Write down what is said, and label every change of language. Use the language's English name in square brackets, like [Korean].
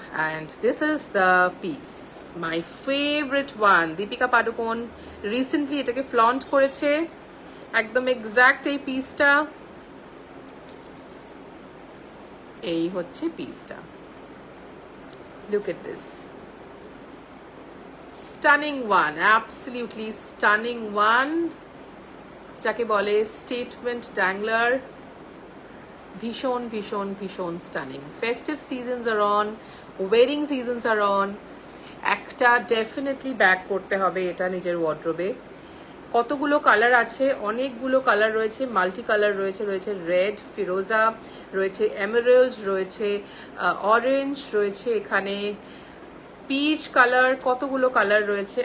[English] And this is the piece, my favorite one. [Bangla] Deepika Padukone recently এটাকে flaunt করেছে, একদম exact এই পিসটা। এই হচ্ছে পিসটা, [English] look at this, stunning one, [Bangla] absolutely stunning one, যাকে বলে স্টেটমেন্ট ড্যাংলার। ভীষণ ভীষণ ভীষণ stunning. [English] Festive seasons are on, wedding seasons are on. [Bangla] একটা ডেফিনেটলি ব্যাগ করতে হবে এটা নিজের ওয়ার্ড্রোবে। কতগুলো কালার আছে, অনেকগুলো কালার রয়েছে, মাল্টি কালার রয়েছে, রয়েছে রেড, ফিরোজা রয়েছে, এমারেল্ড রয়েছে, অরেঞ্জ রয়েছে, এখানে পিচ কালার, কতগুলো কালার রয়েছে।